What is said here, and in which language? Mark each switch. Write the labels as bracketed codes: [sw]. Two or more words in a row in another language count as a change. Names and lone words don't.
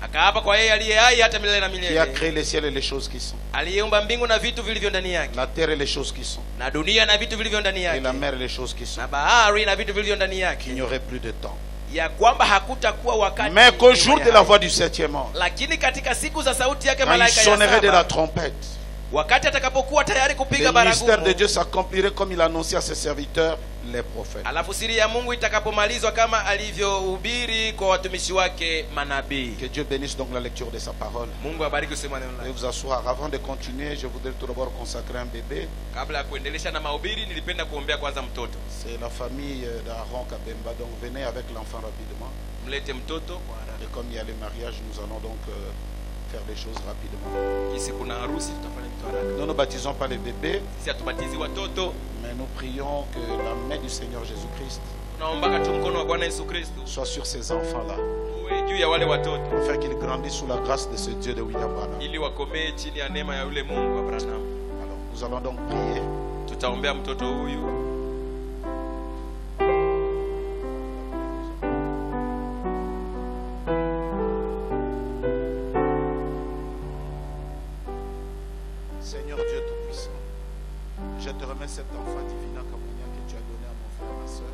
[fr] qui a créé les ciels et les choses qui sont, la terre et les choses qui sont, et la mer et les choses qui sont, qu'il n'y aurait plus de temps, mais qu'au jour de la voix du 7e ange, quand il sonnerait de la trompette, [sw] wakati atakapokuwa tayari kupiga [fr] le ministère de [sw] baragumu, [fr] Dieu s'accomplirait comme il annonçait à ses serviteurs, les prophètes. [sw] alafu siri ya Mungu itakapomalizwa kama alivyohubiri kwa watumishi wake manabii. [fr] Que Dieu bénisse donc la lecture de sa parole. [sw] Mungu abariki kusema neno [fr] Veuillez [sw] lake. [fr] vous asseoir. Avant de continuer, je voudrais tout d'abord consacrer un bébé. [sw] Kabla ya kuendelesha na mahubiri, nilipenda kuombea kwanza mtoto. [fr] C'est la famille d'Aaron Kabemba. Donc venez avec l'enfant rapidement. [sw] Mlete mtoto kwa [fr] Et [sw] haraka. [fr] comme il y a le mariage, nous allons donc faire les choses rapidement. [sw] Kisi kuna harusi, tutafanya vitu haraka. [fr] Nous ne baptisons pas les bébés, [sw] Sisi hatubatizi watoto, [fr] mais nous prions que la main du Seigneur Jésus-Christ [sw] tunaomba tu mkono wa Bwana Yesu Kristo [fr] soit sur ces enfants-là, [sw] uwe juu ya wale watoto, [fr] afin qu'ils grandissent sous la grâce de ce Dieu de William Branham. [sw] ili wakomee chini ya neema ya yule Mungu wa Branham. [fr] Alors, nous allons donc prier. [sw] Tutaombea mtoto huyu. [fr] Seigneur Dieu Tout-Puissant, je te remets cet enfant Divina Kabunia que tu as donné à mon frère, ma soeur.